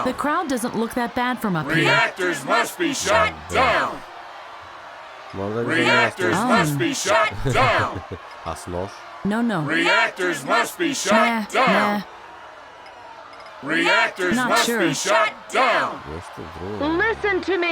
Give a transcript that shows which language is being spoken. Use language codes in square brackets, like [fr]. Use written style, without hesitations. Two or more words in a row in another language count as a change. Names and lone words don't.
[en] The crowd doesn't look that bad from up here. Reactors must be shut down! Reactors must be shut down! [bg] А с нож? [en] No. Reactors must be shut down! Nah. Reactors Not must sure. be shut down! [bg] Нещо друго. [en] Listen to me.